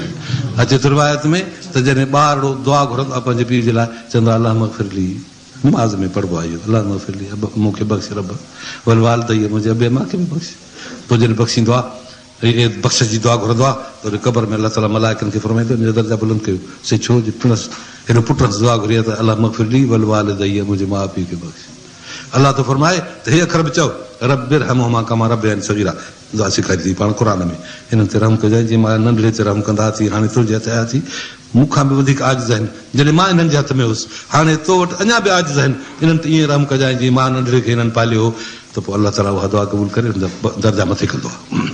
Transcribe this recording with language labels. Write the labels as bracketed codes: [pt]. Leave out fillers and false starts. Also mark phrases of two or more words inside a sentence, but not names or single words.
[sd] अचे थो रिवायत में त जॾहिं ॿारड़ो दुआ घुरंदो आहे पंहिंजे पीउ जे लाइ, चवंदो आहे [ar] الله اغفر لي, [sd] नमाज़ में पढ़बो आहे इहो, [ar] الله اغفر لي, [sd] मूंखे बख़्श रब, [ar] ولوالدي, [sd] मुंहिंजे अबे मां खे बि बख़्श। पोइ जॾहिं बख़्शींदो आहे, बख़्श जी दुआ घुरंदो आहे त वरी क़बर में अलाह ताला मलाइकनि खे फ़रमाईंदो मुंहिंजा दर्जा बुलंद कयो। से छो जे हेॾो पुट दुआ घुरी आहे त [ar] الله اغفر لي ولوالدي, [sd] मुंहिंजे माउ पीउ खे बख़्श। अलाह त फरमाए त हे अखर बि चओ, [ar] رب ارحمهما كما ربياني صغيرا, [sd] दुआ सेखारी थी पाण क़ुर में। हिननि ते रहम कजांइ जीअं मां नंढड़े ते रहम कंदा थी, हाणे तुंहिंजे हथ आया थी, मूंखां बि वधीक आजिज़ आहिनि। जॾहिं मां हिननि जे हथ में हुउसि, हाणे तो वटि अञा बि आजिज़ आहिनि, इन्हनि ते ईअं रहम कजांइ जीअं मां नंढड़े खे हिननि पालियो हो। त पोइ अलाह ताला उहा दुआ क़बूल करे दर्जा मथे कंदो आहे।